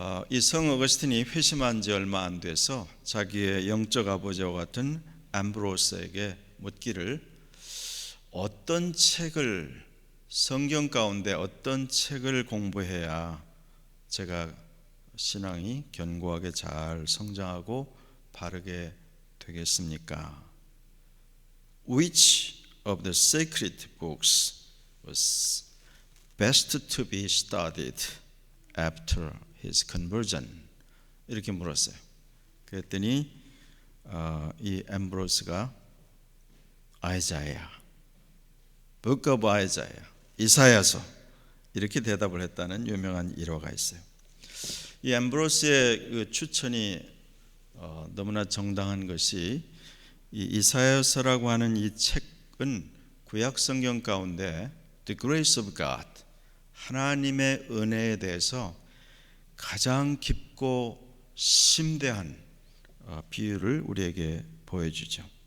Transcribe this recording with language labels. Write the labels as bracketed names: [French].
[Korean] 이 성 어거스틴이 회심한 지 얼마 안 돼서 자기의 영적 아버지와 같은 암브로스에게 묻기를, 어떤 책을, 성경 가운데 어떤 책을 공부해야 제가 신앙이 견고하게 잘 성장하고 바르게 되겠습니까? [English] Which of the sacred books was best to be studied after his conversion? [Korean] 이렇게 물었어요. 그랬더니 이 앰브로스가 아이자야, Book of Isaiah, 이사야서, 이렇게 대답을 했다는 유명한 일화가 있어요. 이 앰브로스의 그 추천이 너무나 정당한 것이, 이 이사야서라고 하는 이 책은 구약 성경 가운데 The Grace of God, 하나님의 은혜에 대해서 가장 깊고 심대한 비유를 우리에게 보여주죠.